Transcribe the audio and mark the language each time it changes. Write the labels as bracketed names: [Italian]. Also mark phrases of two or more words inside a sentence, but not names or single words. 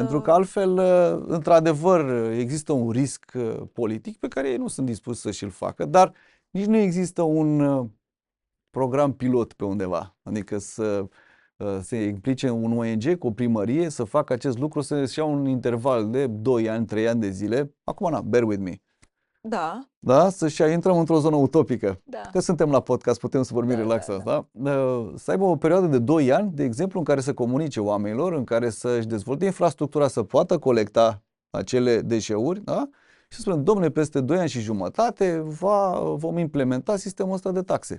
[Romanian] pentru că altfel, într-adevăr, există un risc politic pe care ei nu sunt dispuși să și-l facă, dar nici nu există un program pilot pe undeva, adică să se implice un ONG cu o primărie să facă acest lucru, să-și ia un interval de 2 ani, 3 ani de zile, acum, [English] bear with me. [Romanian] Da. Da? Să-și intrăm într-o zonă utopică. Da. Că suntem la podcast, putem să vorbim relaxați, da? Să aibă o perioadă de 2 ani, de exemplu, în care să comunice oamenilor, în care să-și dezvolte infrastructura, să poată colecta acele deșeuri, da? Și să spunem, domnule, peste 2 ani și jumătate vom implementa sistemul ăsta de taxe.